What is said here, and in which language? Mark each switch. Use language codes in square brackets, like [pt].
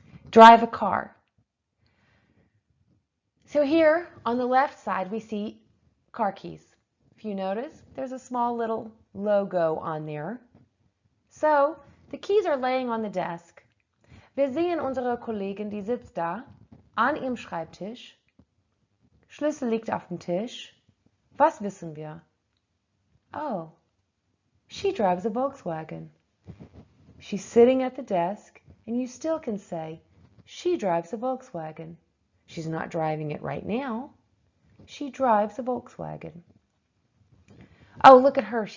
[en] Drive a car. So here on the left side we see car keys. If you notice, there's a small little logo on there. So the keys are laying on the desk. [de] Wir sehen unsere Kollegin, die sitzt da an ihrem Schreibtisch. Schlüssel liegt auf dem Tisch. Was wissen wir? [en] Oh, she drives a Volkswagen. She's sitting at the desk, and you still can say, she drives a Volkswagen. She's not driving it right now. She drives a Volkswagen. Oh, look at her.